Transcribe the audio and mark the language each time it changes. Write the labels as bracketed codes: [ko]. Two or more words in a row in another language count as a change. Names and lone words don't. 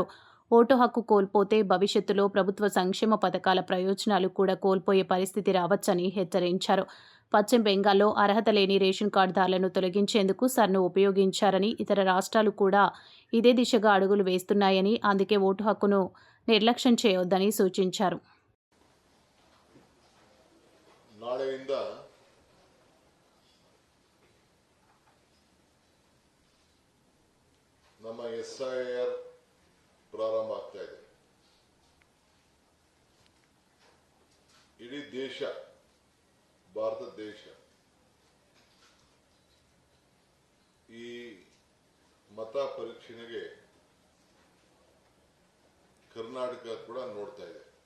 [te] ఓటు హక్కు కోల్పోతే భవిష్యత్తులో ప్రభుత్వ సంక్షేమ పథకాల ప్రయోజనాలు కూడా కోల్పోయే పరిస్థితి రావచ్చని హెచ్చరించారు. పశ్చిమ బెంగాల్లో అర్హత లేని రేషన్ కార్డుదారులను తొలగించేందుకు సర్ను ఉపయోగించారని, ఇతర రాష్ట్రాలు కూడా ఇదే దిశగా అడుగులు వేస్తున్నాయని, అందుకే ఓటు హక్కును నిర్లక్ష్యం చేయొద్దని సూచించారు. [kn] ನಾಳೆಯಿಂದ ನಮ್ಮ SIR ಪ್ರಾರಂಭ ಆಗ್ತಾ ಇದೆ. ಇಡೀ ದೇಶ, ಭಾರತ ದೇಶ ಈ ಮತ ಪರೀಕ್ಷೆಗೆ ಕರ್ನಾಟಕ ಕೂಡ ನೋಡ್ತಾ ಇದೆ.